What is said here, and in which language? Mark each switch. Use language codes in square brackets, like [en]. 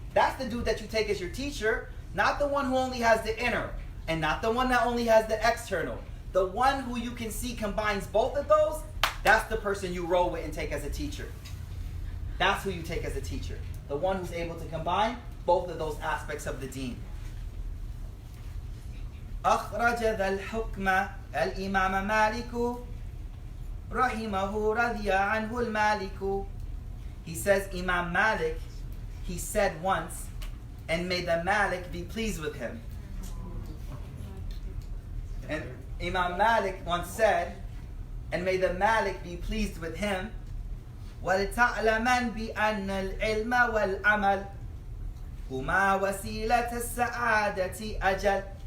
[en] That's the dude that you take as your teacher. Not the one who only has the inner. And not the one that only has the external. The one who you can see combines both of those, that's the person you roll with and take as a teacher. That's who you take as a teacher. The one who's able to combine both of those aspects of the deen. [ar] أخرج ذا الحكم الإمام مالك رحمه رضي عنه المالك. [en] He says Imam Malik, he said once, and may the Malik be pleased with him. And Imam Malik once said, and may the Malik be pleased with him. [ar] وَلْتَعْلَمَنْ بِأَنَّ الْعِلْمَ وَالْعَمَلِ هُمَا وَسِيلَةَ السَّعَادَةِ أَجَلِ.